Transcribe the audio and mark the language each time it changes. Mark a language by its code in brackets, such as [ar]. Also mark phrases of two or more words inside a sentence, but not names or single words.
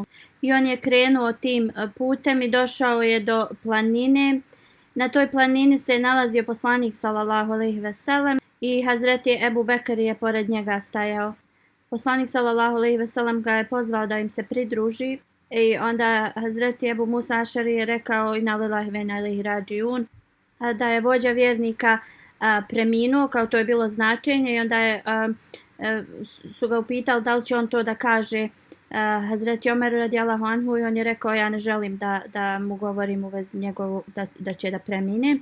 [bs] I on je krenuo tim putem i došao je do planine. Na toj planini se je nalazio poslanik [ar] صلى الله عليه وسلم [bs] i Hazreti Ebu Bekr je pored njega stajao. Poslanik [ar] صلى الله عليه وسلم [bs] ga je pozvao da im se pridruži i onda Hazreti Ebu Musa Ašari je rekao [ar] إنا لله وإنا إليه راجعون, [bs] da je vođa vjernika preminuo, kao to je bilo značenje, i onda su ga upitali da li će on to da kaže Hazreti Omeru [ar] رضي الله عنه, [bs] i on je rekao ja ne želim da mu govorim u vezi njegovu da će da premine.